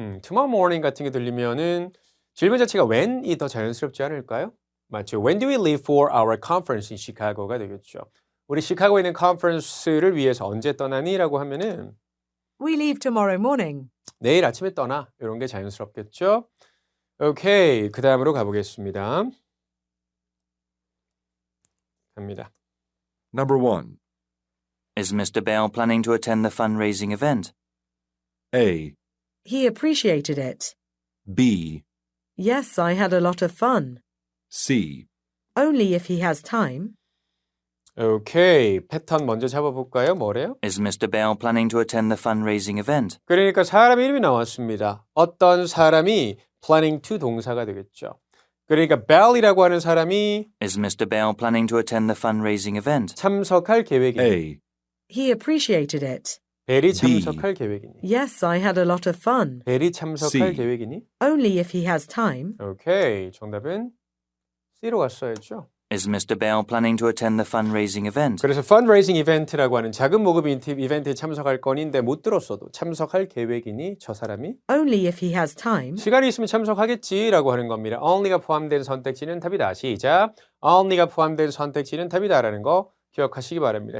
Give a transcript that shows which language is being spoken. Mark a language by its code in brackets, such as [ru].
[en] tomorrow morning [ko] 같은 게 들리면은 질문 자체가 when이 더 자연스럽지 않을까요? 맞죠. [en] When do we leave for our conference in Chicago가 [ko] 되겠죠. 우리 시카고에 있는 컨퍼런스를 위해서 언제 떠나니? 라고 하면은 [en] We leave tomorrow morning. [ko] 내일 아침에 떠나. 이런 게 자연스럽겠죠. 오케이. 그 다음으로 가보겠습니다. 갑니다. [en] Number 1. Is Mr. Bale planning to attend the fundraising event? A. He appreciated it. B. Yes, I had a lot of fun. C. Only if he has time. [ko] 오케이. 패턴 먼저 잡아볼까요? 뭐래요? [en] Is Mr. Bale planning to attend the fundraising event? [ko] 그러니까 사람 이름이 나왔습니다. 어떤 사람이 [en] planning to [ko] 동사가 되겠죠. 그러니까 Bell이라고 하는 사람이 [en] Is Mr. Bale planning to attend the fundraising event? [ko] 참석할 계획이니. [en] A. He appreciated it. [ko] 벨이 참석할 계획이니. [en] Yes, I had a lot of fun. [ko] 벨이 참석할 [en] C. [ko] 계획이니. [en] Only if he has time. [ko] 오케이. 정답은 C로 갔어야죠. [en] Is Mr. Bale planning to attend the fundraising event? [ko] 그래서 fundraising 이벤트라고 하는 자금 모금 이벤트에 참석할 건인데 못 들었어도 참석할 계획이니 저 사람이 [en] Only if he has time. [ko] 시간이 있으면 참석하겠지라고 하는 겁니다. only가 포함된 선택지는 답이다. 시작. only가 포함된 선택지는 답이다라는 거 기억하시기 바랍니다.